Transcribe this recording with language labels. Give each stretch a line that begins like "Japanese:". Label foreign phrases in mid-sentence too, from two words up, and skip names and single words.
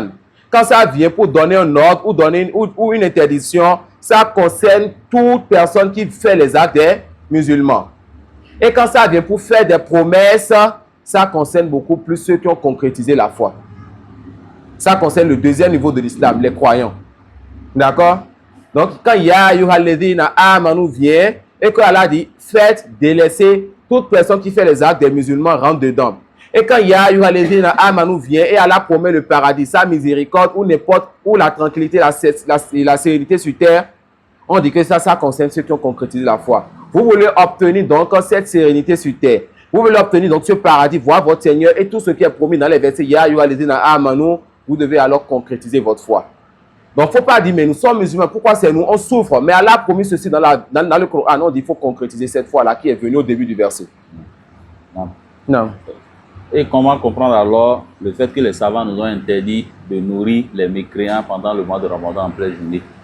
French: Quand ça vient pour donner un ordre ou donner ou une interdiction, ça concerne toute personne qui fait les actes des musulmans. Et quand ça vient pour faire des promesses, ça concerne beaucoup plus ceux qui ont concrétisé la foi. Ça concerne le deuxième niveau de l'islam, les croyants. D'accord? Donc, quand
Arabic: يا أيها الذين آمنوا
French: vient et que Allah dit, faites, délaissez, toute personne qui fait les actes des musulmans rentre dedans. Et quand
Arabic: يا أيها الذين آمنوا
French: vient et Allah promet le paradis, sa miséricorde ou n'importe où la tranquillité, la sérénité sur terre, on dit que ça concerne ceux qui ont concrétisé la foi. Vous voulez obtenir donc cette sérénité sur terre. Vous voulez obtenir donc ce paradis, voir votre Seigneur et tout ce qui est promis dans les versets
Arabic: يا أيها الذين آمنوا,
French: vous devez alors concrétiser votre foi. Donc, il ne faut pas dire, mais nous sommes musulmans, pourquoi c'est nous? On souffre. Mais Allah a promis ceci dans le Coran. On dit qu'il faut concrétiser cette foi-là qui est venue au début du verset. Non. Non. Et comment comprendre alors le fait que les savants nous ont interdit de nourrir les mécréants pendant le mois de Ramadan en pleine journée?